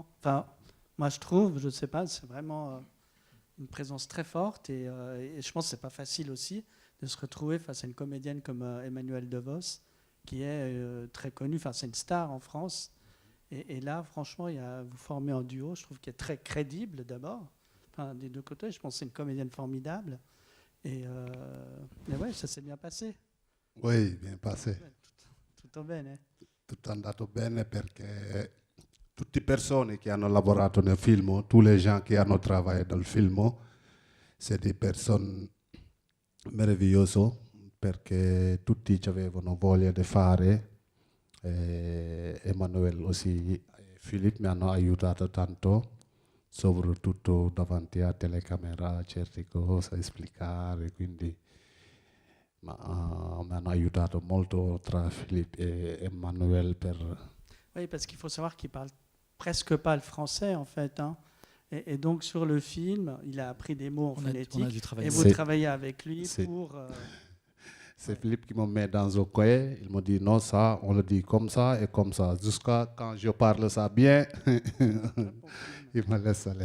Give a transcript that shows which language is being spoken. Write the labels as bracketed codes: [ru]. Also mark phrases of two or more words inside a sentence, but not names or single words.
[fr] Enfin, moi je trouve, je ne sais pas, c'est vraiment une présence très forte et je pense que c'est pas facile aussi de se retrouver face à une comédienne comme Emmanuelle DeVos, qui est très connue. Enfin, c'est une star en France. Et là, franchement, vous formez un duo, je trouve, qui est très crédible d'abord. Enfin, des 2 côtés, je pense que c'est une comédienne formidable. Et ouais, ça s'est bien passé. Oui, bien passé. [it] Tutto bene. Tutto è andato bene perché tutte le persone che hanno lavorato nel film, [fr] tous les gens qui hanno travaillé dans le film, c'est des personnes [it] meravigliose perché tutti avevano voglia di fare. Emanuele aussi e Philippe mi hanno aiutato tanto, soprattutto davanti a telecamera, certe cose a spiegare, quindi mi hanno aiutato molto tra Philippe et Emmanuel per... [fr] Oui, parce qu'il faut savoir qu'il parle presque pas le français en fait, hein. Et donc sur le film, il a appris des mots en On a phonétique. dû travailler. Et vous C'est- travaillez avec lui c'est- pour... C'est Philippe qui me met dans un coin. Il me dit non, ça, on le dit comme ça et comme ça. Jusqu'à quand je parle ça bien, il me laisse aller.